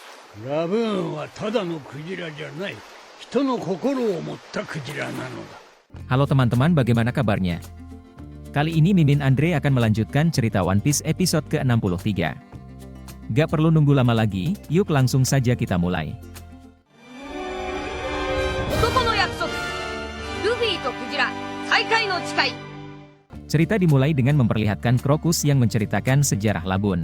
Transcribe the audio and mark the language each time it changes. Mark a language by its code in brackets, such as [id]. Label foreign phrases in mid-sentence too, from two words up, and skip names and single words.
[ja] ラブーンはただのクジラじゃない。人の心を持ったクジラなのだ。 [id] Halo teman-teman, bagaimana kabarnya? Kali ini Mimin Andre akan melanjutkan cerita One Piece episode ke-63. Gak perlu nunggu lama lagi, yuk langsung saja kita mulai. Cerita dimulai dengan memperlihatkan Crocus yang menceritakan sejarah Labun.